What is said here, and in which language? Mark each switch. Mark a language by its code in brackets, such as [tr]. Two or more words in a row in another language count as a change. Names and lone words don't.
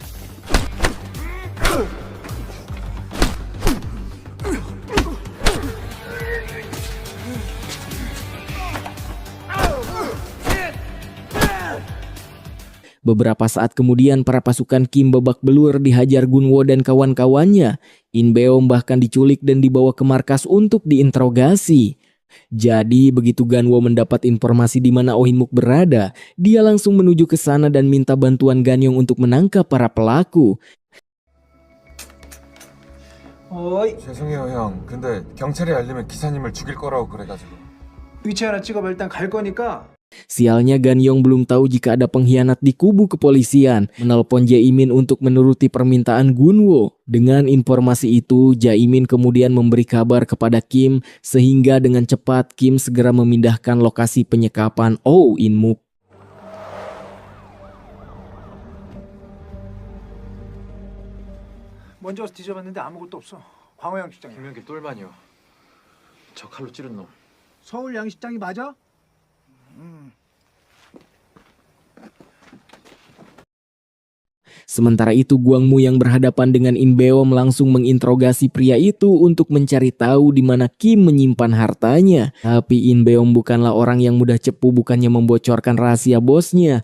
[id] Beberapa saat kemudian para pasukan Kim babak belur dihajar Gunwo dan kawan-kawannya. Inbeom bahkan diculik dan dibawa ke markas untuk diinterogasi. Jadi begitu Ganwo mendapat informasi di mana Oh In-mook berada, dia langsung menuju ke sana dan minta bantuan Ganyong untuk menangkap para pelaku. [ko] 어이. 죄송해요 형. 근데 경찰에 알리면 기사님을 죽일 거라고 그래가지고. 위치 하나 찍어봐. 일단 갈 거니까. [id] Sialnya Ganyong belum tahu jika ada pengkhianat di kubu kepolisian. Menelpon Jae-min untuk menuruti permintaan Gunwo. Dengan informasi itu, Jae-min kemudian memberi kabar kepada Kim sehingga dengan cepat Kim segera memindahkan lokasi penyekapan Oh In-mook. [ko] 먼저 와서 뒤져봤는데 아무것도 없어. 광호 양식장이야. 김현기 똘마니요. 저 칼로 찌른 놈. 서울 양식장이 맞아? [id] Sementara itu Gwangmu yang berhadapan dengan Inbeom langsung menginterogasi pria itu untuk mencari tahu di mana Kim menyimpan hartanya. Tapi Inbeom bukanlah orang yang mudah cepu, bukannya membocorkan rahasia bosnya.